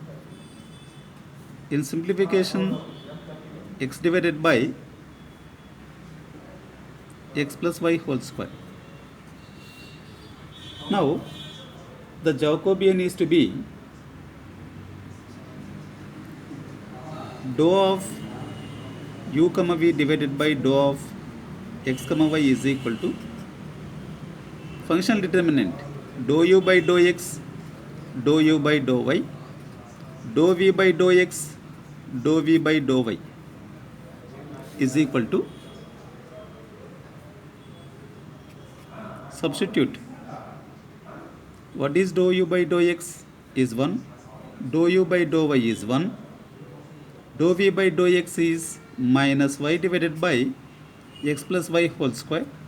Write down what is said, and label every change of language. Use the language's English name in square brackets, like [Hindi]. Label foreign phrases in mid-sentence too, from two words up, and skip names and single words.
[English] In simplification, x divided by x plus y whole square. Now the Jacobian is to be dou of u comma v divided by dou of x comma y is equal to functional determinant dou u by dou x, dou u by dou y, dou v by dou x, dou v by dou y is equal to, substitute, what is dou u by dou x is 1, dou u by dou y is 1, dou v by dou x is minus y divided by x plus y whole square.